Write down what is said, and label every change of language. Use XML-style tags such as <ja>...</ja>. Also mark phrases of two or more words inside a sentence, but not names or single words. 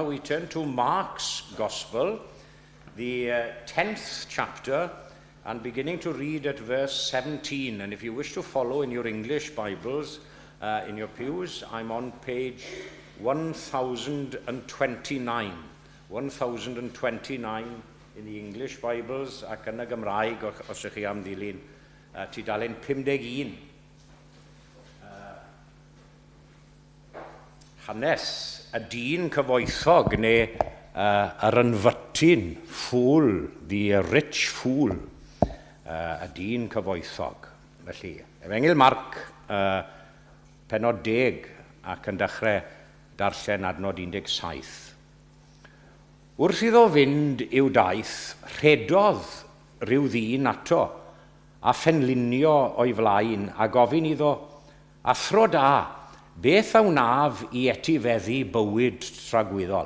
<en>We turn to Mark's Gospel, the 10th chapter, and beginning to read at verse 17. And if you wish to follow in your English Bibles, in your pews, I'm on page 1029. 1029 in the English Bibles,</en> <cy>ac yn y Gymraeg, os ydych chi am ddilyn, tudalen 51. Hanes y dyn cyfoethog neu yr ynfytyn ffŵl,</cy> <en>the rich fool,</en> <cy>y dyn cyfoethog. Felly, Efengil Marc, penod 10 ac yn dechrau darllen adnod 17. Wrth iddo fynd i'w daith, rhedodd rhyw ddyn ato a phenlunio o'i flaen a gofyn iddo, athro da, beth a wnaf I etifeddu bywyd tragwyddol?</cy>